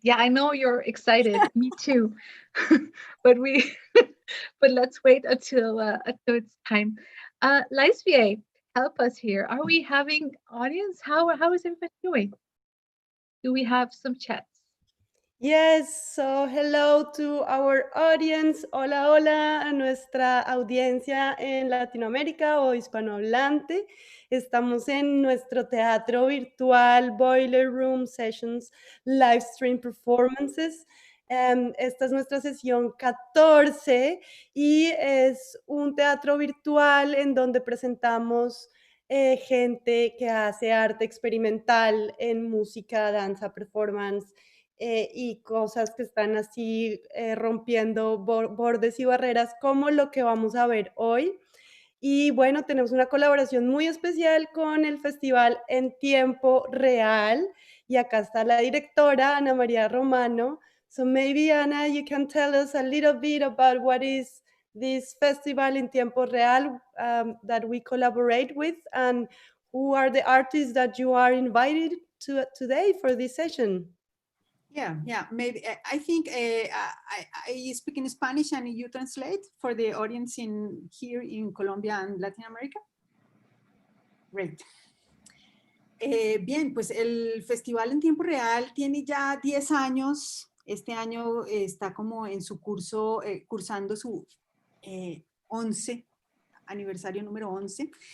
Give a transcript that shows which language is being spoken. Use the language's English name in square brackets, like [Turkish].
[English] Yeah, I know you're excited. Me too. But we but let's wait until it's time. Laisvie, help us here. Are we having audience? How is everybody doing? Do we have some chats? Yes, so hello to our audience. [Spanish] Hola, hola a nuestra audiencia en Latinoamérica o hispanohablante. Estamos en nuestro teatro virtual Boiler Room Sessions Live Stream Performances. Esta es nuestra sesión 14 y es un teatro virtual en donde presentamos gente que hace arte experimental en música, danza, performance y cosas que están así rompiendo bordes y barreras, como lo que vamos a ver hoy. Y bueno, tenemos una colaboración muy especial con el festival En Tiempo Real. Y acá está la directora, Ana María Romano. [English] So maybe, Ana, you can tell us a little bit about what is this festival En Tiempo Real that we collaborate with, and who are the artists that you are invited to today for this session. Yeah. Maybe I think I speak in Spanish and you translate for the audience in here in Colombia and Latin America. Great. [Spanish] Bien, pues el festival en tiempo real tiene ya 10 años. Este año está como en su curso, cursando su 11 aniversario número 11.